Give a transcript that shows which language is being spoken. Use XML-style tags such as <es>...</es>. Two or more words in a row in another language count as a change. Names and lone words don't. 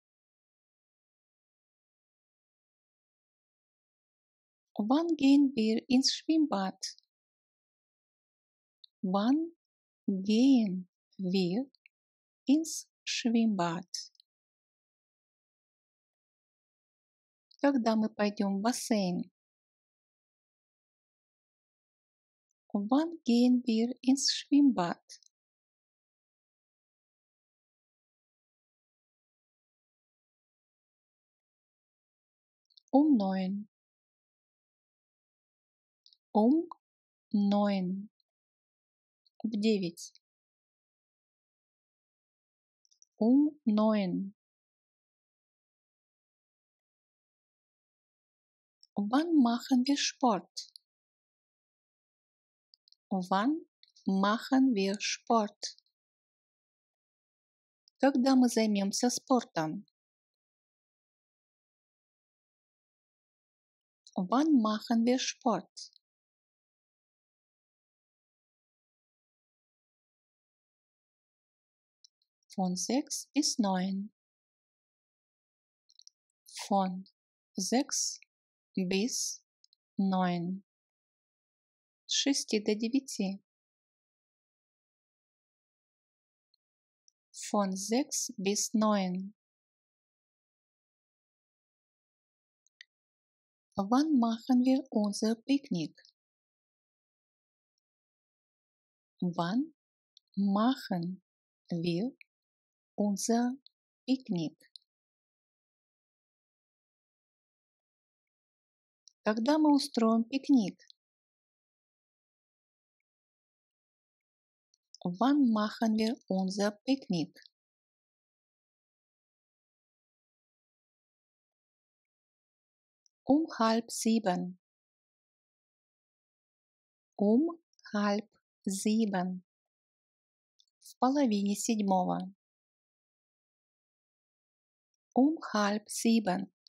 <de>Wann gehen wir ins Schwimmbad? Wann gehen wir ins Schwimmbad?</de> <ru>Когда мы пойдем в бассейн?</ru> <de>Wann gehen wir ins Schwimmbad? Um 9. Um 9.</de> <ru>В 9. Um 9.</ru> <de>Wann machen wir Sport? Wann machen wir Sport?</de> <ru>Когда мы займемся спортом?</ru> <de>Wann machen wir Sport? Von 6 bis 9. Von 6 bis 9.</de> <ru>С 6 до 9.</ru> <de>Von 6 bis 9. Wann machen wir unser Picknick? Wann machen wir unser Picknick?</de> <ru>Когда мы устроим пикник?</ru> <de>Wann machen wir unser Picknick? Um 6:30. Um 6:30.</de> <ru>В половине седьмого.</ru> <de>Um 6:30.</de>